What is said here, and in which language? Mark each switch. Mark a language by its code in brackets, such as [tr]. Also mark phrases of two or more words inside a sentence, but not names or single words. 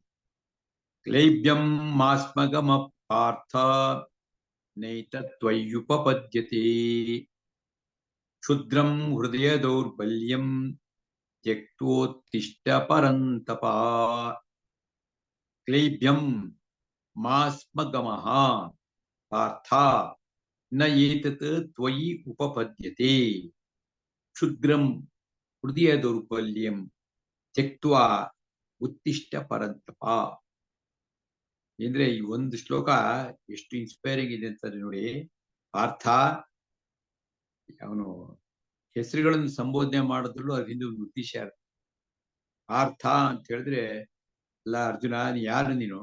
[sa] ಕ್ಲೈಬ್ಯಂ ಮಾಸ್ಮಗಮ ಪಾರ್ಥ ನೈತತ್ವಯ್ಯುಪಪದ್ಯತೆ ಕ್ಷುದ್ರಂ ಹೃದಯ ದೌರ್ಬಲ್ಯಂ ತ್ಯಕ್ತೋತ್ತಿಷ್ಟ ಪರಂತಪ. ಕ್ಲೈಬ್ಯಂ ಮಾಸ್ಮಗಮಃ ಪಾರ್ಥ ನ ಏತತ್ ತ್ವಯಿ ಉಪಪದ್ಯತೆ ಕ್ಷುದ್ರಂ ಹೃದಯ ದೌರ್ಬಲ್ಯಂ ತ್ಯಕ್ತ್ವಾ ಉತ್ತಿಷ್ಟ ಪರಂತಪ. [kn] ಅಂದ್ರೆ ಈ ಒಂದು ಶ್ಲೋಕ ಎಷ್ಟು ಇನ್ಸ್ಪೈರಿಂಗ್ ಇದೆ ಅಂತ ನೋಡಿ. ಪಾರ್ಥ, ಅವನು ಹೆಸರುಗಳನ್ನು ಸಂಬೋಧನೆ ಮಾಡೋದ್ರಲ್ಲೂ ಅದ್ರ ಹಿಂದೆ ಒಂದು ಉದ್ದೇಶ ಇರುತ್ತೆ. ಪಾರ್ಥ ಅಂತ ಹೇಳಿದ್ರೆ, ಅಲ್ಲ ಅರ್ಜುನ, ಯಾರು ನೀನು?